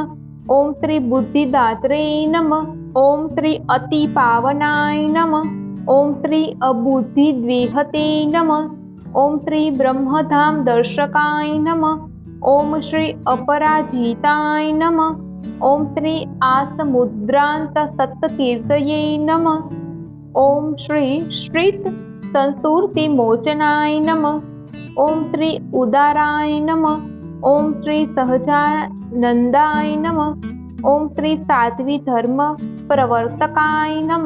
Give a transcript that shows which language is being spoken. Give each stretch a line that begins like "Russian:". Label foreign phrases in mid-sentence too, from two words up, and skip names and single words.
Sanskrit: ओम श्री बुद्धिदात्रे नमः। ओम श्री अति पावनाय नमः। ओम श्री अबुद्धिद्विहते नमः। ओम श्री ब्रह्मधाम दर्शकाय नमः। ओम श्री अपराजिताय नमः। ઓમ શ્રી આસમુદ્રાંત સત્કીર્તયે નમઃ. ઓમ શ્રી શ્રીત સંસ્તુતિ મોચનાય નમઃ. ઓમ શ્રી ઉદારાય નમઃ. ઓમ શ્રી સહજાનંદાય નમઃ. ઓમ શ્રી સાધ્વી ધર્મ પ્રવર્તકાય નમઃ.